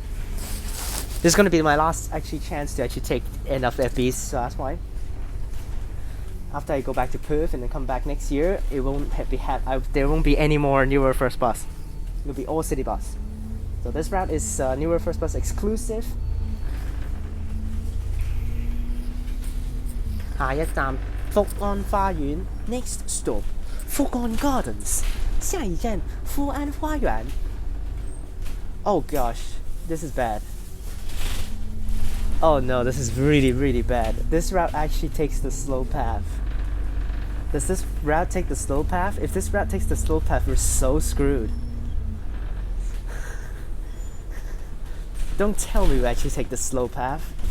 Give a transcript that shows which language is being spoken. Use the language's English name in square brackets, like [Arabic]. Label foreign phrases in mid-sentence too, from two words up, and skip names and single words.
[English] This is going to be my last actually chance to actually take NWFBs, so that's fine. After I go back to Perth and then come back next year, it won't there won't be any more Newer First Bus. It'll be all city bus. So this route is Newer First Bus exclusive. [Cantonese] 下一站福安花園 [English] Next stop 福安 Gardens [Cantonese] 下一站福安花園 [English] Oh gosh, this is bad. Oh no, this is really bad. This route actually takes the slow path. Does this route take the slow path? If this route takes the slow path, we're so screwed. Don't tell me we actually take the slow path.